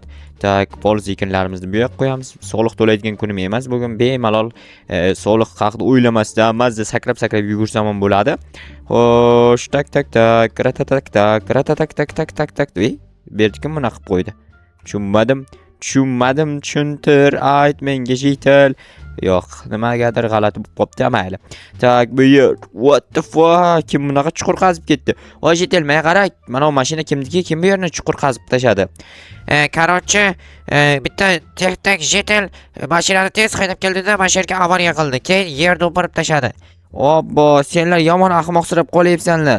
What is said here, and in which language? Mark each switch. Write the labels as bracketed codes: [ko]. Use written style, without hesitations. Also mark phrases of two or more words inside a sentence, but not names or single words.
[uz] Tak, poliz ekinlarimizni bu yoqqa qo'yamiz. Soliq to'laydigan kunim emas, bugun bemalol soliq haqida o'ylamasdan mazza sakrab yugursam ham bo'ladi. Xo'sh, tak, ratatatak. Berdikim buni qilib qo'ydi. Tushunmadim, tushuntir, ayt menga JTL. Yo'q, nimagadir g'alati bo'lib qopti, mayli. Tak, bu yer. [en] What the fuck? [uz] Kim bunaqa chuqur qazib ketdi? Voy JTL, menga qara, mana bu mashina kimniki? Kim bu yerni chuqur qazib tashadi? Qarochi, bitta tek JTL mashinani tez haydab keldida, mashinga avariya qildi. Keyin yerda o'pirib tashadi. Obbo, senlar yomon ahmoqsirab qolyapsanlar.